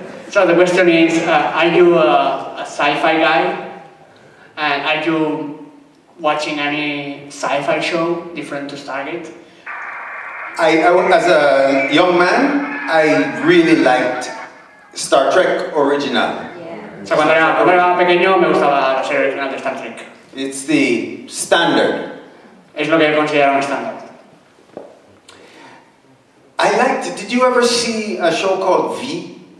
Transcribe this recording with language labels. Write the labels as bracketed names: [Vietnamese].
[English] So the question is, are you a sci-fi guy? And are you watching any sci-fi show different to Stargate? As a young man, I really liked Star Trek original. [Spanish] O sea, cuando era pequeño me gustaba la serie original de Star Trek. [English] It's the standard. [Spanish] Es lo que él considera un estándar. [English] Did you ever see a show called V?